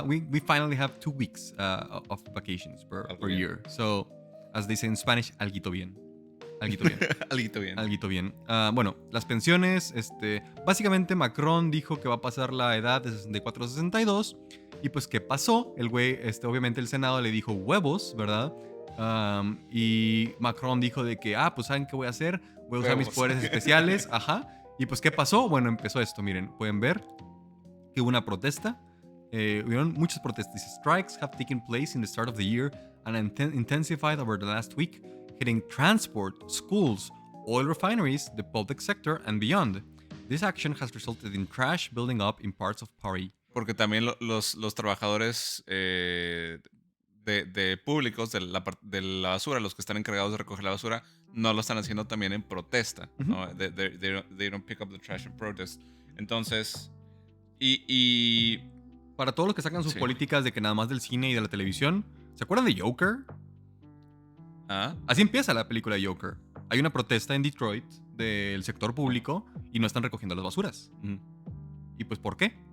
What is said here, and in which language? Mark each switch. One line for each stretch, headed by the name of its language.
English: We finally have 2 weeks of vacations per year. So, as they say in Spanish,
Spanish: alguito bien. Alguito bien. Bueno, las pensiones, básicamente Macron dijo que va a pasar la edad de 64 a 62. Y pues, ¿qué pasó? El güey, obviamente el Senado le dijo huevos, ¿verdad? Y Macron dijo de que, pues ¿saben qué voy a hacer? Voy a usar mis poderes especiales. Ajá. Y pues, ¿qué pasó? Bueno, empezó esto, miren. Pueden ver que hubo una protesta hubieron muchas protestas.
English: Strikes have taken place in the start of the year and intensified over the last week, hitting transport, schools, oil refineries, the public sector, and beyond. This action has resulted in trash building up in parts of Paris.
Spanish: Porque también los trabajadores de públicos de la basura, los que están encargados de recoger la basura, no lo están haciendo también en protesta. ¿No?
English: They don't pick up the trash in protest.
Spanish: Entonces, y para todos los que sacan sus políticas de que nada más del cine y de la televisión, ¿se acuerdan de Joker? Así empieza la película de Joker. Hay una protesta en Detroit del sector público y no están recogiendo las basuras. ¿Y pues por qué?